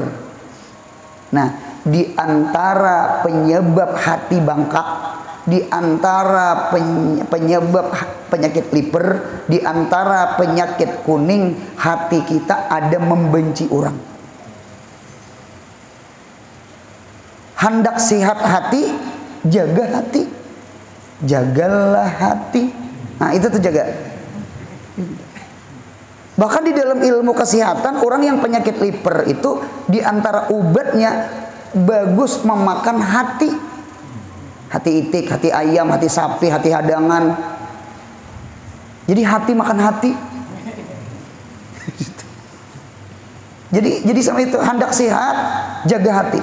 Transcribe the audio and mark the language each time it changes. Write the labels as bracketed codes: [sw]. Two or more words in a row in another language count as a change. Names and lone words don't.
[bjn] Nah, di antara penyebab hati bangkak, di antara penyebab penyakit liver, di antara penyakit kuning, hati kita ada membenci orang. Hendak sehat hati, jaga hati. Jagalah hati. Nah, itu tuh jaga. Bahkan di dalam ilmu kesehatan, orang yang penyakit liver itu di antara obatnya bagus memakan hati. Hati itik, hati ayam, hati sapi, hati hadangan. Jadi hati makan hati. Jadi sama itu, hendak sehat, jaga hati.